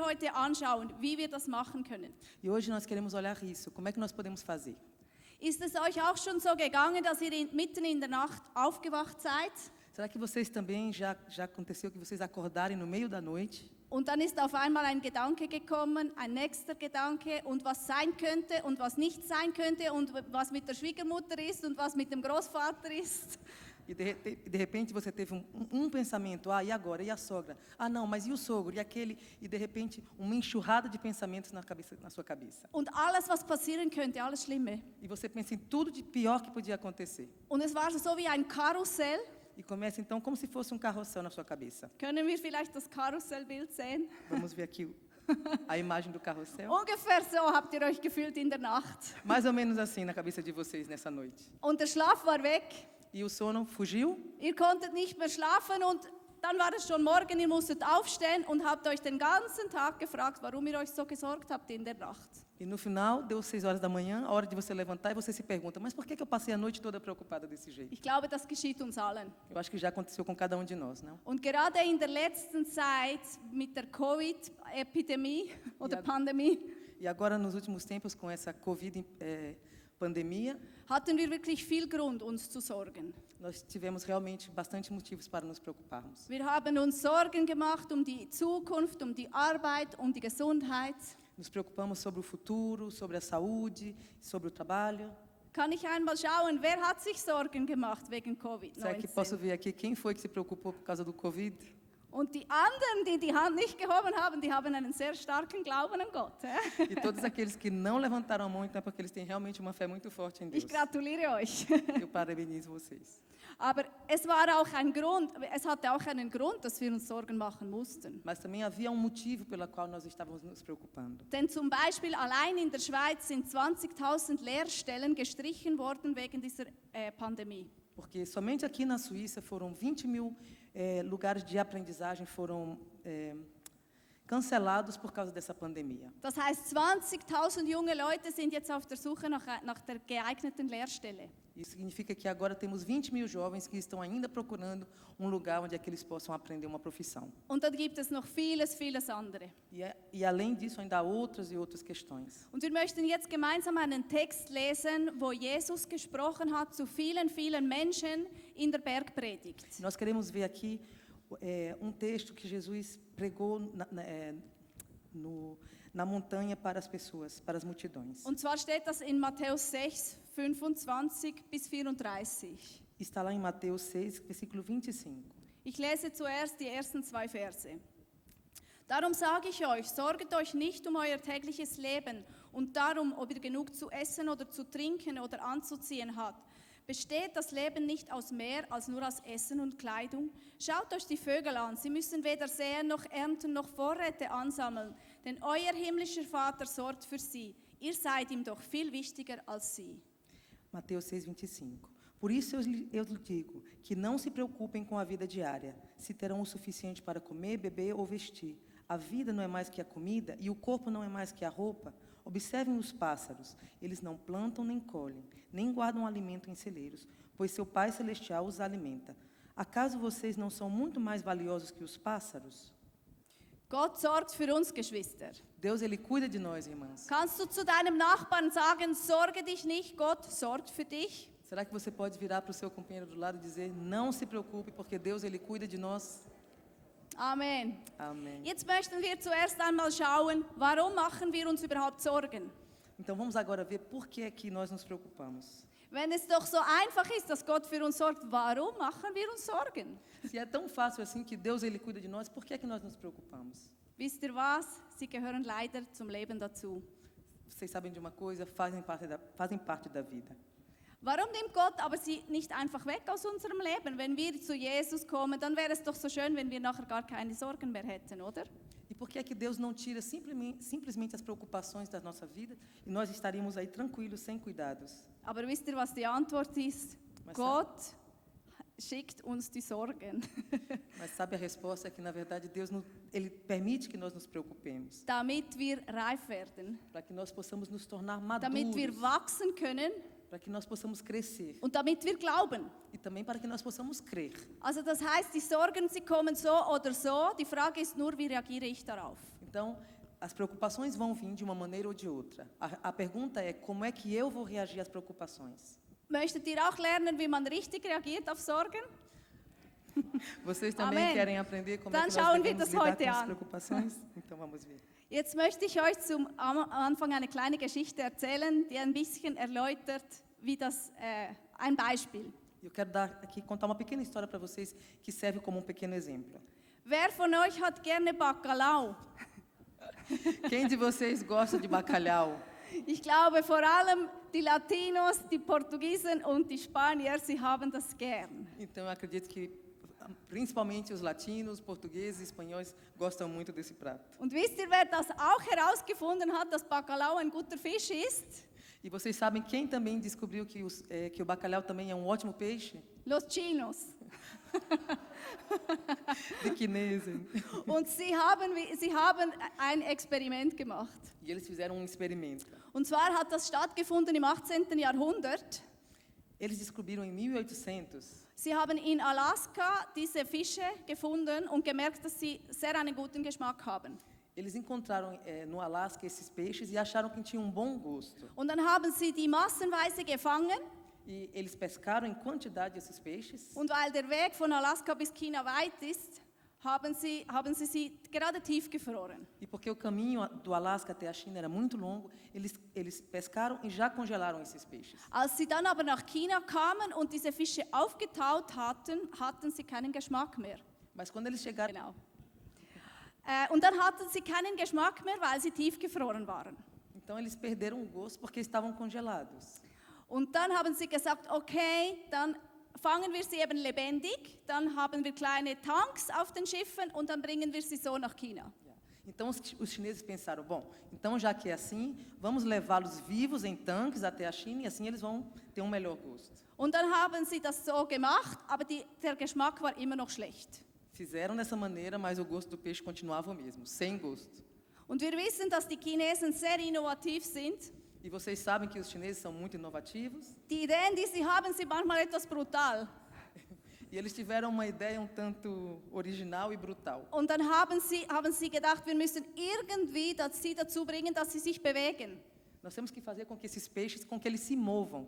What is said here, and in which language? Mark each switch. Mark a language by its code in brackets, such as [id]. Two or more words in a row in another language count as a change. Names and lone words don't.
[de] heute anschauen, wie wir das machen können. [pt] E hoje nós queremos olhar isso. Como é que nós podemos fazer? [de] Ist es euch auch schon so gegangen, dass ihr mitten in der Nacht aufgewacht seid? [pt] Será que vocês também já aconteceu que vocês acordarem no meio da noite? [de] Und dann ist auf einmal ein Gedanke gekommen, ein nächster Gedanke und was sein könnte und was nicht sein könnte und was mit der Schwiegermutter ist und was mit dem Großvater ist. [pt] E de repente você teve um pensamento, e agora? E a sogra? Não, mas e o sogro? E aquele? E de repente uma enxurrada de pensamentos na sua cabeça. [de] Und alles, was passieren könnte, alles Schlimme. [pt] E você pensa em tudo de pior que podia acontecer. [de] Und es war so wie ein Karussell. [pt] E começa então como se fosse um carrossel na sua cabeça. [de] Können wir vielleicht das Karussellbild sehen? [pt] Vamos ver aqui a imagem do carrossel. [de] Ungefähr so habt ihr euch gefühlt in der Nacht. [pt] Mais ou menos assim na cabeça de vocês nessa noite. [de] Und der Schlaf war weg. [pt] E o sono fugiu. [de] Ihr konntet nicht mehr schlafen und dann war es schon morgen, ihr musstet aufstehen und habt euch den ganzen Tag gefragt, warum ihr euch so gesorgt habt in der Nacht. [pt] E no final, deu 6 horas da manhã, a hora de você levantar e você se pergunta, mas por que eu passei a noite toda preocupada desse jeito? [de] Ich glaube, das geschieht uns allen. [pt] Eu acho que já aconteceu com cada um de nós, não? [de] Und gerade in der letzten Zeit mit der Covid-Epidemie oder Pandemie [pt] E agora, nos últimos tempos, com essa Covid-pandemia, [de] hatten wir wirklich viel Grund, uns zu sorgen. [pt] nós tivemos realmente bastante motivos para nos preocuparmos. [de] Wir haben uns Sorgen gemacht um die Zukunft, um die Arbeit, um die Gesundheit. [pt] Nos preocupamos sobre o futuro, sobre a saúde, sobre o trabalho. [de] Kann ich einmal schauen, wer hat sich Sorgen gemacht wegen [pt] Será que posso [de] Covid-19? [pt] ver aqui quem foi que se preocupou por causa do Covid? [de] Und die anderen, die die Hand nicht gehoben haben, die haben einen sehr starken Glauben an Gott. [pt] E todos aqueles que não levantaram a mão, então é porque eles têm realmente uma fé muito forte em Deus. [de] Ich gratuliere euch. [pt] Eu parabenizo vocês. [de] Aber es war auch ein Grund, es hatte auch einen Grund, dass wir uns Sorgen machen mussten. [pt] Mas também havia um motivo pelo qual nós estávamos nos preocupando. [de] Denn zum Beispiel allein in der Schweiz sind 20.000 Lehrstellen gestrichen worden wegen dieser Pandemie. [pt] Porque somente aqui na Suíça foram 20 mil lugares de aprendizagem foram cancelados por causa dessa pandemia. [de] Das heißt, 20.000 junge Leute sind jetzt auf der Suche nach der geeigneten Lehrstelle. [pt] Isso significa que agora temos 20 mil jovens que estão ainda procurando um lugar onde é que eles possam aprender uma profissão. [de] Und dann gibt es noch vieles, vieles andere. [pt] E além disso, ainda há outras e outras questões. [de] Und wir möchten jetzt gemeinsam einen Text lesen, wo Jesus gesprochen hat zu vielen, vielen Menschen in der Bergpredigt. [pt] Nós queremos ver aqui texto que Jesus pregou na montanha para as pessoas, para as multidões. [de] Und zwar steht das in Matthäus 6, 25 bis 34. [pt] Está lá em Mateus 6, versículo 25. [de] Ich lese zuerst die ersten 2 Verse. Darum sage ich euch, sorget euch nicht um euer tägliches Leben und darum, ob ihr genug zu essen oder zu trinken oder anzuziehen habt. Besteht das Leben nicht aus mehr als nur aus Essen und Kleidung? Schaut euch die Vögel an, sie müssen weder säen noch ernten noch Vorräte ansammeln, denn euer himmlischer Vater sorgt für sie. Ihr seid ihm doch viel wichtiger als sie. [pt] Mateus 6, 25. Por isso eu lhes digo que não se preocupem com a vida diária, se terão o suficiente para comer, beber ou vestir. A vida não é mais que a comida e o corpo não é mais que a roupa. Observem os pássaros, eles não plantam nem colhem, nem guardam alimento em celeiros, pois seu Pai Celestial os alimenta. Acaso vocês não são muito mais valiosos que os pássaros? [de] Gott sorgt für uns, Geschwister. [pt] Deus, Ele cuida de nós, irmãs. [de] Kannst du zu deinem Nachbarn sagen, sorge dich nicht, Gott sorgt für dich? [pt] Será que você pode virar para o seu companheiro do lado e dizer, não se preocupe, porque Deus, Ele cuida de nós? [de] Amen. [pt] Amém. [de] Jetzt möchten wir zuerst einmal schauen, warum machen wir uns überhaupt Sorgen? [pt] Então vamos agora ver por que é que nós nos preocupamos. [de] Wenn es doch so einfach ist, dass Gott für uns sorgt, warum machen wir uns Sorgen? [pt] Se é tão fácil assim que Deus, Ele cuida de nós, por que é que nós nos preocupamos? [de] Wisst ihr was? Sie gehören leider zum Leben dazu. [pt] Vocês sabem de uma coisa, fazem parte da vida. [de] Warum nimmt Gott aber sie nicht einfach weg aus unserem Leben? Wenn wir zu Jesus kommen, dann wäre es doch so schön, wenn wir nachher gar keine Sorgen mehr hätten, oder? [pt] E por que é que Deus não tira simplesmente as preocupações da nossa vida e nós estaríamos aí tranquilos, sem cuidados? [de] Aber wisst ihr, was die Antwort ist? Was Gott schickt uns die Sorgen, [pt] Mas sabe a resposta é que, na verdade, Deus Ele permite que nós nos preocupemos, [de] damit wir reif werden, [pt] para que nós possamos nos tornar [de] damit wir [pt] maduros, [de] wachsen können [pt] para que nós possamos crescer [de] und damit wir glauben. [pt] e também para que nós possamos crer. [de] Also das heißt, die Sorgen, sie kommen so oder so. Die Frage ist nur, wie reagiere ich darauf? [pt] Então, As preocupações vão vir de uma maneira ou de outra. A pergunta é, como é que eu vou reagir às preocupações? [de] Möchtet ihr auch lernen, wie man richtig reagiert auf Sorgen? [pt] Vocês também [de] Amen. [pt] querem aprender como [de] Dann [pt] é que [de] schauen [pt] nós [de] wir [pt] devemos [de] das [pt] lidar [de] heute [pt] com as [de] an. [pt] preocupações? Então vamos ver. [de] Jetzt möchte ich euch am Anfang eine kleine Geschichte erzählen, die ein bisschen erläutert, wie das ein Beispiel. [pt] Eu quero contar uma pequena história para vocês que serve como um pequeno exemplo. [de] Wer von euch hat gerne Bacalhau? [pt] Quem de vocês gosta de bacalhau? [de] Ich glaube vor allem die Latinos, die Portugiesen und die Spanier, sie haben das gern. [pt] Então eu acredito que principalmente os latinos, portugueses e espanhóis gostam muito desse prato. [de] Und wisst ihr, wer das auch herausgefunden hat, dass Bacalhau ein guter Fisch ist? [pt] E vocês sabem quem também descobriu que o bacalhau também é um ótimo peixe? [es] Los Chinos. [de] De Chinesen. Und sie haben ein Experiment gemacht. [pt] E eles fizeram um experimento. [de] Und zwar hat das stattgefunden im 18. Jahrhundert. [pt] Eles descobriram em 1800 [de] Sie haben in Alaska diese Fische gefunden und gemerkt, dass sie sehr einen guten Geschmack haben. [pt] Eles encontraram no Alasca esses peixes e acharam que tinham um bom gosto. [de] Und dann haben sie die massenweise gefangen. [pt] E eles pescaram em quantidade esses peixes. [de] Und weil der Weg von Alaska bis China weit ist, haben sie gerade tiefgefroren. [pt] E porque o caminho do Alasca até a China era muito longo, eles pescaram e já congelaram esses peixes. [de] Als sie dann aber nach China kamen und diese Fische aufgetaut hatten sie keinen Geschmack mehr. [pt] Mas quando eles chegaram, [de] Genau. Und dann hatten sie keinen Geschmack mehr, weil sie tiefgefroren waren. [pt] então eles perderam o gosto porque estavam congelados. [de] Und dann haben sie gesagt, okay, dann fangen wir sie eben lebendig, dann haben wir kleine Tanks auf den Schiffen und dann bringen wir sie so nach China. [pt] Então os chineses pensaram, bom, então já que é assim, vamos levá-los vivos em tanques até a China e assim eles vão ter um melhor gosto. [de] Und dann haben sie das so gemacht, aber der Geschmack war immer noch schlecht. [pt] Fizeram dessa maneira, mas o gosto do peixe continuava o mesmo, sem gosto. [de] Und wir wissen, dass die Chinesen sehr innovativ sind. [pt] E vocês sabem que os chineses são muito inovativos. [de] Die Ideen, die sie haben, sind manchmal etwas brutal. [pt] E eles tiveram uma ideia um tanto original e brutal. [de] Und dann haben sie gedacht, wir müssen irgendwie sie dazu bringen, dass sie sich bewegen. [pt] Nós temos que fazer com que esses peixes, com que eles se movam.